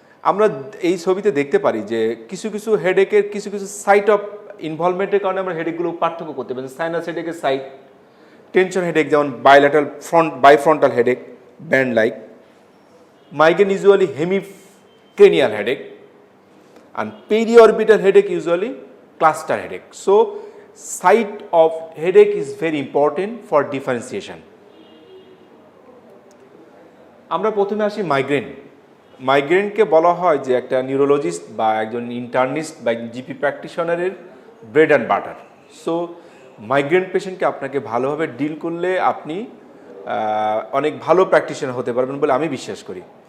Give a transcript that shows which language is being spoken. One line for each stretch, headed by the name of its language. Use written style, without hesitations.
Bangla: আমরা এই ছবিতে দেখতে পারি যে কিছু কিছু হেডেকের কিছু কিছু সাইট অফ ইনভলভমেন্টের কারণে আমরা হেডেকগুলো পার্থক্য করতে পারি।
English: Sinus হেডেকের site, tension headache যেমন bilateral bifrontal headache, band like, migraine usually hemicranial headache, and periorbital headache usually cluster headache. So site of headache is very important for differentiation.
Bangla: আমরা প্রথমে আসি মাইগ্রেন। মাইগ্রেনকে বলা হয় যে একটা নিউরোলজিস্ট বা একজন ইন্টার্নিস্ট বা GP প্র্যাকটিশনারের bread and butter. So migraine পেশেন্টকে আপনাকে ভালোভাবে ডিল করলে আপনি অনেক ভালো প্র্যাকটিশনার হতে পারবেন বলে আমি বিশ্বাস করি।